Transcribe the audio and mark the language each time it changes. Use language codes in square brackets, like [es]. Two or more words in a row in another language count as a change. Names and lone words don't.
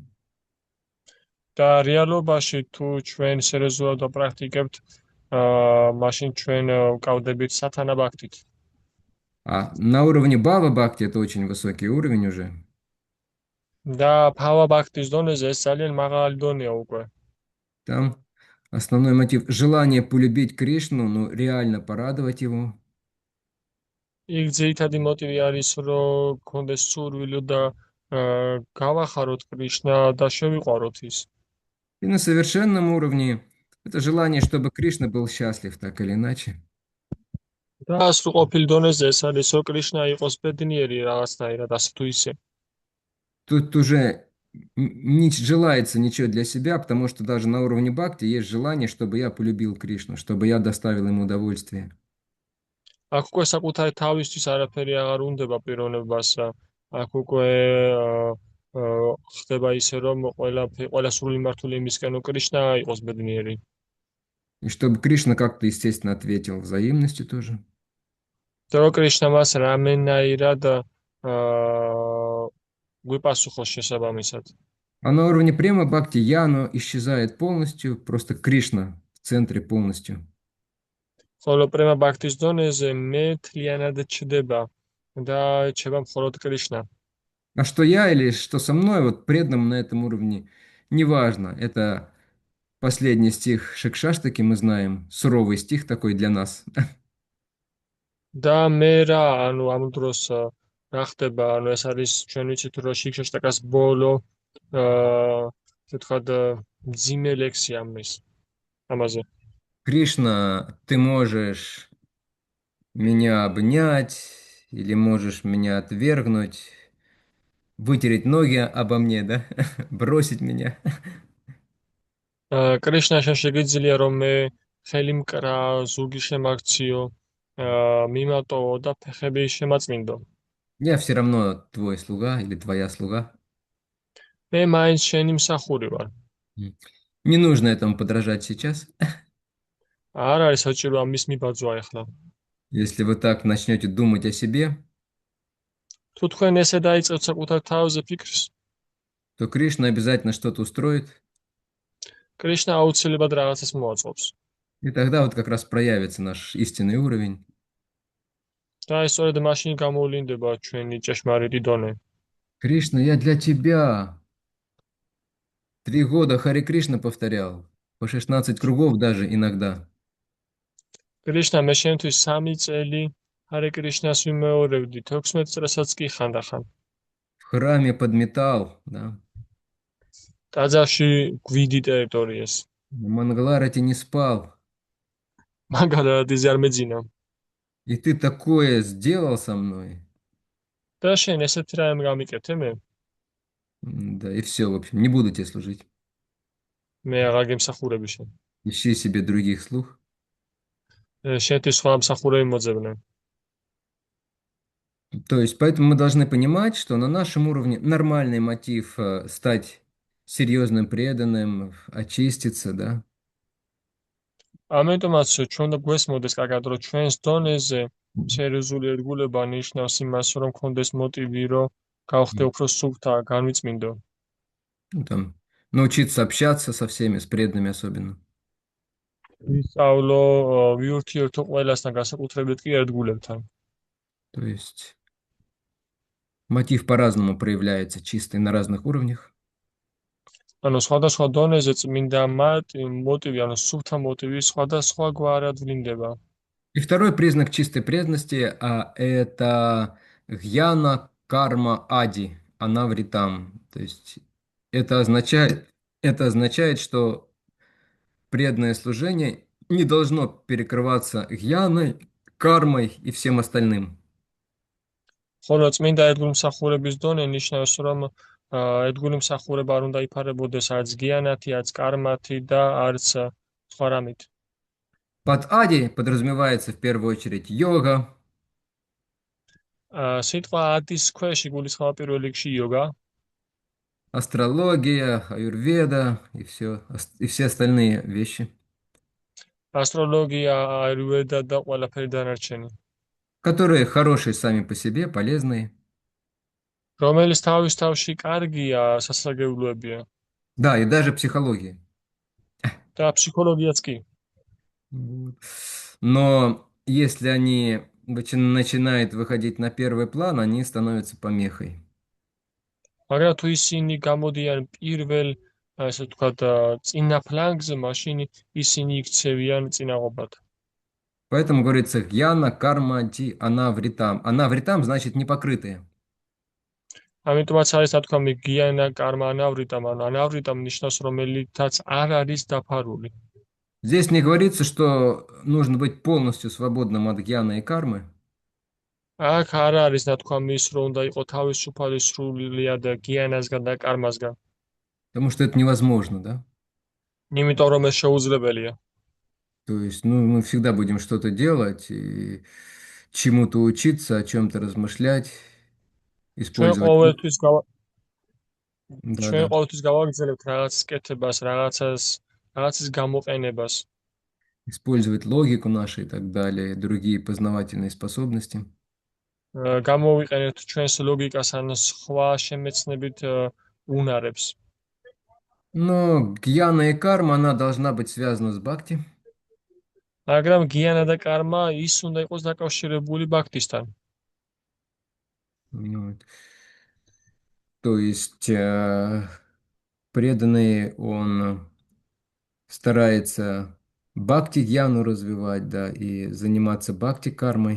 [ka] და რეალობაში თუ ჩვენ სერიოზულად ვაპრაქტიკებთ, მაშინ ჩვენ ვკავდებით [sa] साधन भक्ति. [ru] А на уровне [sa] भाव भक्ति [ru] это очень высокий уровень уже. [ka] და [sa] भाव भक्ति [ka] დონეზე ეს ძალიან მაღალი დონეა უკვე. [ru] Там основной мотив желание полюбить Кришну, ну реально порадовать его. [ka] იქ ძირითადი მოტივი არის რომ გქონდეს სურვილი და გავახაროთ კრიშნა და შევიყვაროთ ის. [ru] И на совершенном уровне это желание, чтобы Кришна был счастлив так или иначе. [ka] და სრულყოფილ დონეზე ეს არის რომ კრიშნა იყოს ბედნიერი რაღაცნაირად ასე თუ ისე. [ru] Тут уже не желается ничего для себя, потому что даже на уровне бхакти есть желание, чтобы я полюбил Кришну, чтобы я доставил ему удовольствие. [ka] აქ უკვე საკუთარი თავისთვის არაფერი აღარ უნდება პიროვნებას. აქ უკვე ხდება ისე რომ ყველა სრული მართული იმისკენ რომ კრიშნა იყოს ბედნიერი. [ru] И чтобы Кришна как-то, естественно, ответил взаимностью тоже. [ka] და რომ კრიშნა მას რამენაირად გვიპასუხოს შესაბამისად. [ru] А на уровне [sa] प्रेम भक्ति [ru] яно исчезает полностью, просто Кришна в центре полностью. [ka] ხოლო [sa] प्रेम भक्ति [ka] დონეზე მე თლიანად ჩდება და ჩება მხოლოდ კრიშნა. [ru] А что я или что со мной, вот преданным на этом уровне, неважно. Это последний стих Шикшаштаки, мы знаем, суровый стих такой для нас. [ka] და მე რა, ანუ ამ დროს რა ხდება, ანუ ეს არის ჩვენ ვიცით რომ შიქშაშტაკას ბოლო ესე ვთქვათ მძიმე ლექსი ამაზე. [ru] Кришна, ты можешь меня обнять или можешь меня отвергнуть, вытереть ноги обо мне, да? Бросить меня. [ka] კრიშნა შენ შეგიძლია რომ მე ხელი მკრა, ზურგი შემაქციო, მიმატოვო და ფეხები შემაწმინდო. [ru] Я все равно твой слуга или твоя слуга. [ka] მე მაინც შენი მსახური ვარ. [ru] Не нужно этому подражать сейчас. [ka] არ არის საჭირო ამის მიბაძვა ახლა. [ru] Если вы так начнете думать о себе, [ka] თუ თქვენ ესე დაიწყებთ საკუთარ თავზე ფიქრს, [ru] то Кришна обязательно что-то устроит. [ka] კრიშნა აუცილებლად რაღაცას მოაწყობს. [ru] И тогда вот как раз проявится наш истинный уровень. [ka] და ეს სწორედ მაშინ გამოვლინდება ჩვენი ჭეშმარიტი დონე. [ru] Кришна, я для тебя. 3 года Харе Кришна повторял. По 16 кругов даже иногда. [ka] კრიშნა, მე შენთვის 3 წელი ჰარე კრიშნას ვიმეორებდი, 16 წელსაც კი ხანდახან. [ru] В храме подметал, да. [ka] ტაძარში გვიდი ტერიტორიას. [ru] На Мангаларате не спал. [ka] მაგალითად არ მეძინა. [ru] И ты такое сделал со мной. [ka] და შენ ესეთ რამე გამიკეთე მე? [ru] Да, и все, в общем, не буду тебе служить. [ka] მე აღარ გემსახურები შენ. [ru] Ищи себе других слуг. [ka] შენთვის სხვა მსახურები მოძებნე. [ru] То есть, поэтому мы должны понимать, что на нашем уровне нормальный мотив стать серьезным преданным, очиститься, да. [ka] ამიტომაც ჩვენ უნდა გვესმოდეს კარგად, რომ ჩვენს დონეზე სერიოზული ერთგულება ნიშნავს იმას, რომ გქონდეს მოტივი, რომ გავხდე უფრო სუფთა, განვიწმინდო. [ru] Ну, там, научиться общаться со всеми, с преданными особенно. [ka] ვისწავლო, ვიურთიერთო ყველასთან, განსაკუთრებით კი ერთგულებთან. [ru] То есть мотив по-разному проявляется, чистый на разных уровнях. [ka] ანუ სხვადასხვა დონეზე წმინდა მოტივი, ანუ სუფთა მოტივი სხვადასხვაგვარად ვლინდება. [ru] И второй признак чистой преданности, это [sa] ज्ञान कर्म आदि अनावृतम्. [ru] То есть это означает, это означает, что преданное служение не должно перекрываться гьяной, кармой и всем остальным. [ka] ხოლო წმინდა ერთგულმსახურების დონე ნიშნავს, რომ ერთგული მსახურება არ უნდა იფარებოდეს არც გიანათი, არც კარმათი და არც სხვა რამით. [ru] Под ади подразумевается в первую очередь йога, [ka] სიტყვა ადის ქვეშ იგულისხმება პირველ რიგში იოგა, [ru] астрология, аюрведа и все остальные вещи, [ka] ასტროლოგია, აირვედა და ყველაფერი დანარჩენი. [ru] которые хорошие сами по себе, полезные. [ka] რომელიც თავის თავში კარგია, სასარგებლოებია [ru] Да, и даже психология. [ka] და ფსიქოლოგიაც კი. [ru] Вот. Но если они начинают выходить на первый план, они становятся помехой. [ka] მაგრამ თუ ისინი გამოდიან პირველ, ასე ვთქვათ, წინა ფლანგზე, მაშინ ისინი იქცევიან წინაღობად. [ru] Поэтому говорится [sa] ज्ञान कर्म दि अनावृतम्. [ru] Анавритам значит непокрытые. [ka] ამიტომაც არის თქვა [sa] ज्ञान कर्म अनावृतम्, [ka] ანუ ანავრიტამ ნიშნავს რომელიცაც არ არის დაფარული. [ru] Здесь не говорится, что нужно быть полностью свободным от гьяна и кармы, [ka] აქ არ არის ნათქვამის, რომ უნდა იყო თავისუფალი სრულიად გიანასგან და კარმასგან, [ru] потому что это невозможно, да? [ka] იმიტომ რომ ეს შეუძლებელია. [ru] То есть, ну, мы всегда будем что-то делать и чему-то учиться, о чем-то размышлять, [ka] ჩვენ [ru] использовать. [ka] ყოველთვის [ru] Да, [ka] ჩვენ [ru] да. [ka] ყოველთვის გავაგრძელებთ რაღაცის კეთებას, რაღაცის გამოყენებას. [ru] Использовать логику нашу и так далее, другие познавательные способности. [ka] გამოვიყენებთ ჩვენს ლოგიკას ან სხვა შემეცნებით უნარებს. [ru] Но гьяна и карма, она должна быть связана с бхакти. [ka] მაგრამ გიანა და კარმა ის უნდა იყოს დაკავშირებული ბაქთისთან. [ru] Вот. То есть преданный, он старается бхакти-гьяну развивать, да, и заниматься бхакти-кармой.